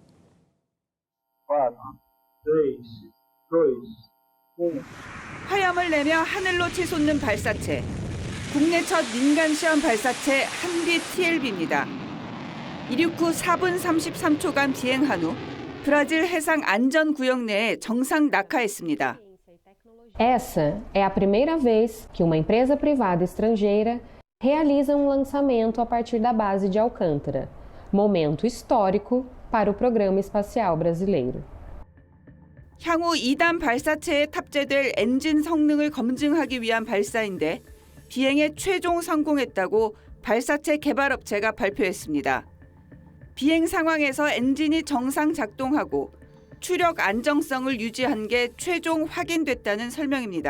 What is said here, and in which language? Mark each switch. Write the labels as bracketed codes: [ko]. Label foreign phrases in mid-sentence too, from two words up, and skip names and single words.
[ko] 화염을 내며 하늘로 치솟는 발사체. 국내 첫 민간 시험 발사체 한빛-TLB입니다. 이륙 후 4분 33초간 비행한 후 브라질 해상 안전구역 내에 정상 낙하했습니다. [pt] Essa é a primeira vez que uma empresa privada estrangeira realiza lançamento a partir da base de Alcântara, momento histórico para o programa espacial brasileiro. [ko] 향후 2단 발사체에 탑재될 엔진 성능을 검증하기 위한 발사인데 비행에 최종 성공했다고 발사체 개발업체가 발표했습니다. 비행 상황에서 엔진이 정상 작동하고 추력 안정성을 유지한 게 최종 확인됐다는 설명입니다.